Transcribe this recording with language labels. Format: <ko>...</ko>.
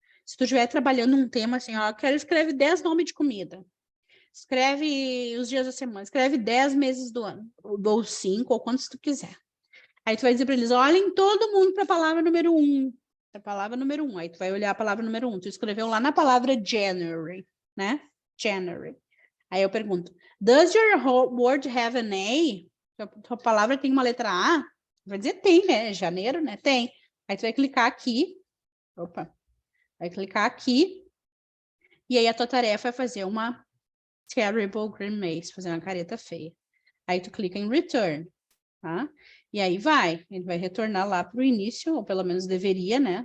<pt>Se tu estiver trabalhando um tema assim, ó, quero escrever 10 nomes de comida. Escreve os dias da semana, escreve 10 meses do ano, ou 5, ou quantos tu quiser. Aí tu vai dizer para eles, olhem todo mundo para a palavra número 1. A palavra número 1. Aí tu vai olhar a palavra número 1. Tu escreveu lá na palavra January, né?</pt> <en>January. Aí eu pergunto, does your word have an A?</en> <pt>Tua palavra tem uma letra A? Vai dizer tem, né? Janeiro, né? Tem. Aí tu vai clicar aqui. Opa. Vai clicar aqui. E aí a tua tarefa é fazer uma terrible grimace, fazer uma careta feia. Aí tu clica em return, tá? E aí ele vai retornar lá para o início, ou pelo menos deveria, né?</pt>